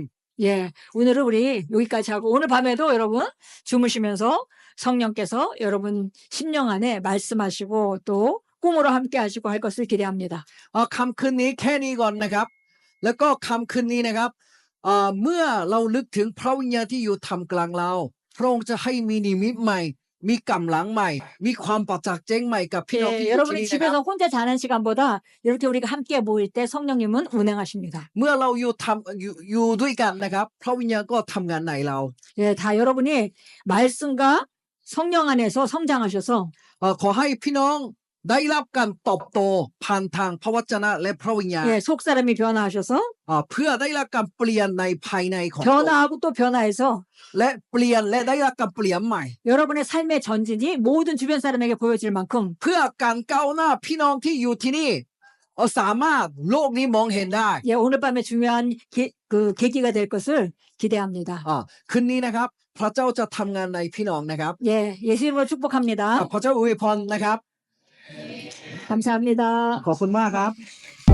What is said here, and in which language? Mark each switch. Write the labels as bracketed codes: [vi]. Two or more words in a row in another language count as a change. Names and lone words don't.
[ko] 예, 오늘은 우리 여기까지 하고 오늘 밤에도 여러분 주무시면서 성령께서 여러분 심령 안에 말씀하시고 또 꿈으로 함께 하시고 할 것을 기대합니다. [th] ค่ำคืนนี้แค่นี้ก่อนนะครับ แล้วก็ค่ำคืนนี้นะครับเมื่อเราลึกถึงพระวิญญาณที่อยู่ท่ามกลางเราพระองค์จะให้มีนิมิตใหม่ มีกำลังใหม่ มีความประจักษ์แจ้งใหม่กับพี่น้องที่อยู่ที่ [ko] 여러분이 [th] นี่นะค [ko] 집에서 [th] รับ [ko] 혼자 자는 시간보다 이렇게 우리가 함께 모일 때 성령님은 운행하십니다. [th] เมื่อเราอยู่ด้วยกันนะครับพระวิญญาณก็ทำงานในเรา [ko] 예, 다 여러분이 말씀과 성령 안에서 성장하셔서 [th] ขอให้พี่น้องได้รับการเติบโตผ่านทางพระวจนะและพระวิญญาณ [ko] 예, 속사람이 변화하셔서 [th] เพื่อได้รับการเปลี่ยนในภายในของตน [ko] 변화하고 또 변화해서 [th] และเปลี่ยนและได้รับการเปลี่ยนใหม่ [ko] 여러분의 삶의 전진이 모든 주변 사람에게 보여질 만큼 [th] เพื่อการก้าวหน้าพี่น้องที่อยู่ที่นี่สามารถโลกนี้มองเห็นได้ [ko] 예, 오늘 밤에 중요한 그 계기가 될 것을 기대합니다. [th] คืนนี้นะครับ พระเจ้าจะทำงานในพี่น้องนะครับ [ko] 예, 예수 이름으로 축복합니다. [th] พระเจ้าอวยพรนะครับ [ko] 감사합니다. [th] ขอบคุณมากครับ